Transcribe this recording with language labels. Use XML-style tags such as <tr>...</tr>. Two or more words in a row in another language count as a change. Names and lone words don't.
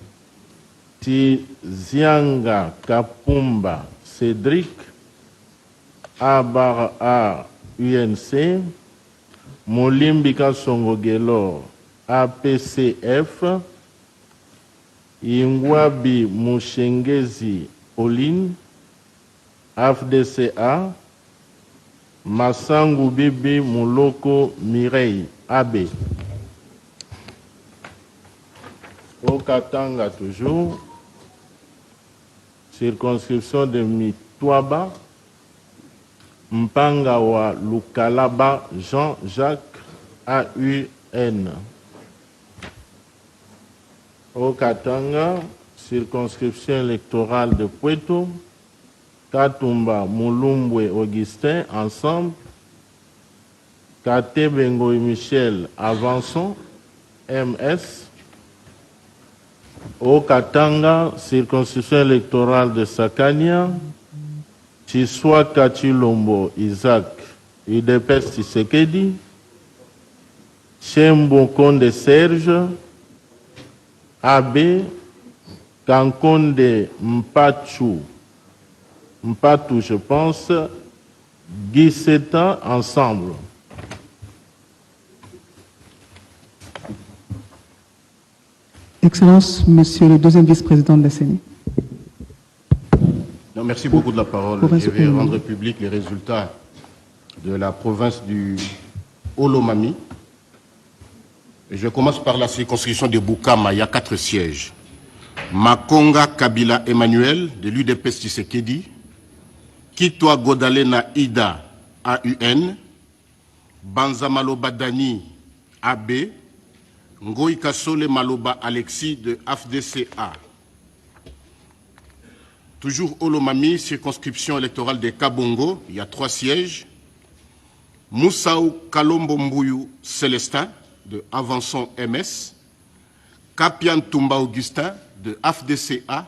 <fr>Tizianga Kapumba Cédric, A UNC, Molimbika Songogelo APCF, Ingwabi Mushengezi Pauline, AFDCA, Massangu Bibi Muloko Mireille AB. Au Katanga toujours, circonscription de Mitwaba, Mpangawa Lukalaba Jean-Jacques AUN. Au Katanga, circonscription électorale de Puerto, Katumba Mulumbwe Augustin, ensemble. Kate Bengo et Michel, avançons, MS. Au Katanga, circonscription électorale de Sakania, Chiswa Kachilombo Isaac, IDPS Tshisekedi, Chembo Konde Serge, AB, Kankonde Mpatou, je pense, Guy Setan, ensemble. Excellence, Monsieur le deuxième vice-président de la CENI. Non, merci beaucoup de la parole. Je vais rendre public les résultats de la province du Olomami. Je commence par la circonscription de Boukama. Il y a 4 sièges. Makonga Kabila Emmanuel, de l'UDPS Tshisekedi. Kitwa Godalena Ida, AUN. Banzamaloba Dani, AB. Ngoï Kasole Maloba Alexis, de AFDCA. Toujours Olomami, circonscription électorale de Kabongo, il y a 3 sièges. Moussaou Kalombo Mbouyou Célestin, de Avançon MS. Kapian Toumba Augustin, de AFDCA.</fr>